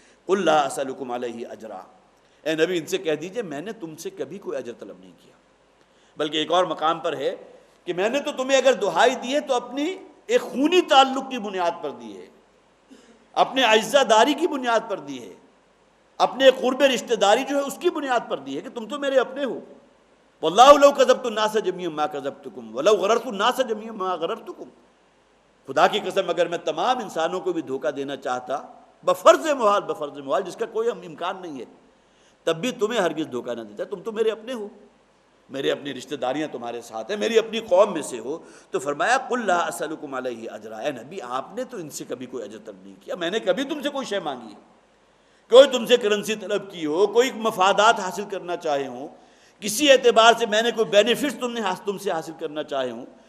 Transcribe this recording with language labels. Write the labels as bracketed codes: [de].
[ar] قل لا اسألکم علیہ اجرا. [ur] اے نبی ان سے کہہ دیجئے میں نے تم سے کبھی کوئی اجر طلب نہیں کیا. بلکہ ایک اور مقام پر ہے کہ میں نے تو تمہیں اگر دہائی دی ہے تو اپنی ایک خونی تعلق کی بنیاد پر دی ہے، اپنے عزہ داری کی بنیاد پر دی ہے، اپنے قرب رشتہ داری جو ہے اس کی بنیاد پر دی ہے کہ تم تو میرے اپنے ہو. [ar] واللہ لو کذبت الناس جميعا ما کذبتکم ولو غررت الناس جميعا ما غررتکم. [ur] خدا کی قسم اگر میں تمام انسانوں کو بھی دھوکہ دینا چاہتا بفرض محال جس کا کوئی امکان نہیں ہے، تب بھی تمہیں ہرگز دھوکہ نہ دیتا. تم تو میرے اپنے ہو، میرے اپنی رشتہ داریاں تمہارے ساتھ ہیں، میری اپنی قوم میں سے ہو. تو فرمایا [ar] قل لا اسألکم علیہ اجرا. [ur] اے نبی آپ نے تو ان سے کبھی کوئی اجر طلب نہیں کیا، میں نے کبھی تم سے کوئی شے مانگی ہے، کوئی تم سے کرنسی طلب کی ہو، کوئی مفادات حاصل کرنا چاہے ہوں، کسی اعتبار سے میں نے کوئی بینیفٹس تم سے حاصل کرنا چاہے ہوں.